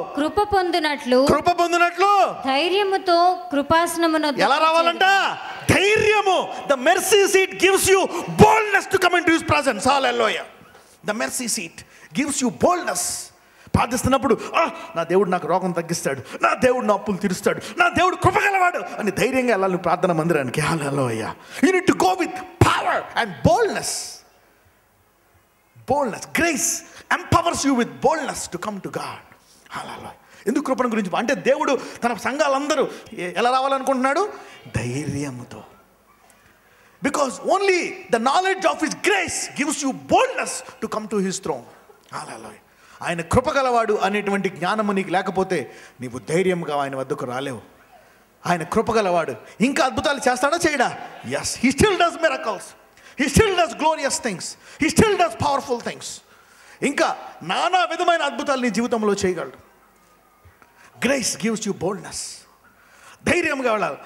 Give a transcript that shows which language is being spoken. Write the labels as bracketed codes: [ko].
[te] కృప పొందునట్లు ధైర్యముతో కృపాసనమునొద్దకు. ఎలా రావాలంట? ధైర్యము. [en] The mercy seat gives you boldness to come into his presence. Hallelujah. The mercy seat gives you boldness. [te] ప్రార్థిస్తున్నప్పుడు నా దేవుడు నాకు రోగం తగ్గిస్తాడు, నా దేవుడు నా అప్పులు తీరుస్తాడు, నా దేవుడు కృపగలవాడు అని ధైర్యంగా వెళ్ళాలి ప్రార్థన మందిరానికి. హల్లెలూయా. [en] You need to go with power and boldness. Grace empowers you with boldness to come to God. [te] హల్లెలూయా. ఎందుకు కృపణ గురించి అంటే దేవుడు తన సంఘాలందరూ ఎలా రావాలనుకుంటున్నాడు? ధైర్యముతో. [en] Because only the knowledge of his grace gives you boldness to come to his throne. [te] హల్లెలూయా. ఆయన కృపగలవాడు అనేటువంటి జ్ఞానము నీకు లేకపోతే నీవు ధైర్యంగా ఆయన వద్దకు రాలేవు. ఆయన కృపగలవాడు. ఇంకా అద్భుతాలు చేస్తాడా? చేయడా? [en] Yes, he still does miracles, he still does glorious things, he still does powerful things. [te] ఇంకా నానా విధమైన అద్భుతాలు నీ జీవితంలో చేయగలడు. [en] Grace gives you boldness. [te] ధైర్యంగా వెళ్ళాలి.